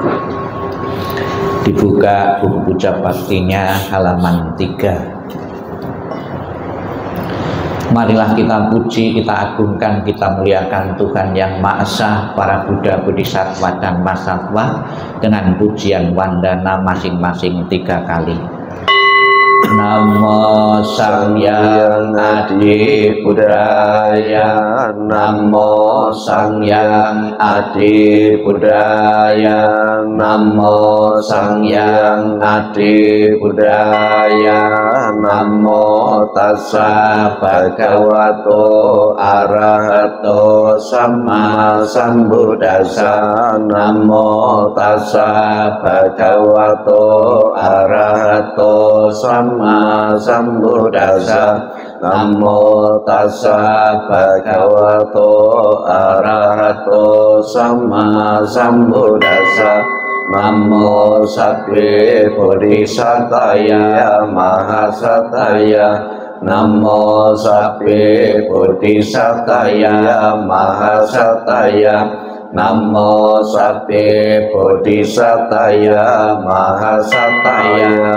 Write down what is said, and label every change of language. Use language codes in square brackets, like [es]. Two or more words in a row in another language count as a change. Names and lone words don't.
[id] Dibuka buku puja baktinya halaman 3. Marilah kita puji, kita agungkan, kita muliakan Tuhan yang Maha Esa, para Buddha, Bodhisattva, dan Mahasatwa dengan pujian wandana masing-masing 3 kali. [kaw] Namo Sang Hyang Adi Budaya, Namo Sang Hyang Adi Budaya, Namo Sang Hyang Adi Budaya, [pi] Namo Tassa Bhagavato Arahato Sama Sambuddhassa, Namo Tassa Bhagavato Arahato Sama Sambuddhassa, Namo Tassa Bhagavato Arahato Sama Sambuddhassa, [sa] Namo Sattve Bodhisattvaya Mahasattvaya, Namo Sattve Bodhisattvaya Mahasattvaya, Namo Sattve Bodhisattvaya Mahasattvaya.